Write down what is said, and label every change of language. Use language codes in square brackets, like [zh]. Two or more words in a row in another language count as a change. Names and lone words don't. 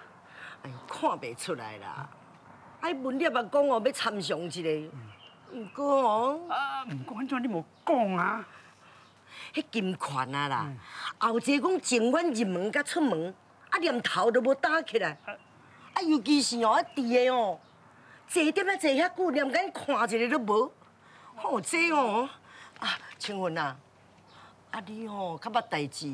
[nan] 哎呦，看袂出来啦！哎，文业也讲哦，要参详一下，不过哦，啊，唔过安怎你无讲啊？迄金权啊啦，后一个讲情愿入门甲出门，啊连头都无打起来，啊尤其是哦，伫个哦，坐点啊坐遐久，连眼看一个都无，哦这哦，啊青云啊，啊你哦较捌代志。